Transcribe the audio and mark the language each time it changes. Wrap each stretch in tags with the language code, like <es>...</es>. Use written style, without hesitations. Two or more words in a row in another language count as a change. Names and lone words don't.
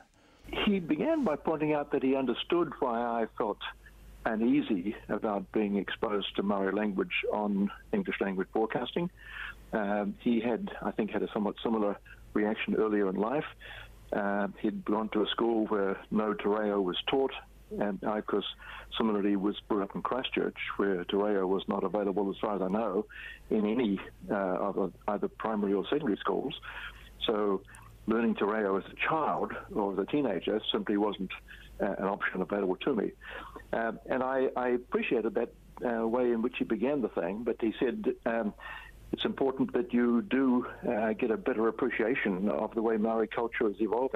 <en>He began by pointing out that he understood why I felt uneasy about being exposed to Maori language on English language broadcasting. He had, I think, had a somewhat similar reaction earlier in life. He'd gone to a school where no te reo was taught, and I, of course, similarly was brought up in Christchurch, where te reo was not available, as far as I know, in any of either primary or secondary schools. So learning te reo as a child or as a teenager simply wasn't an option available to me. And I appreciated that way in which he began the thing, but he said, it's important that you do get a better appreciation of the way Maori culture is evolving.</en>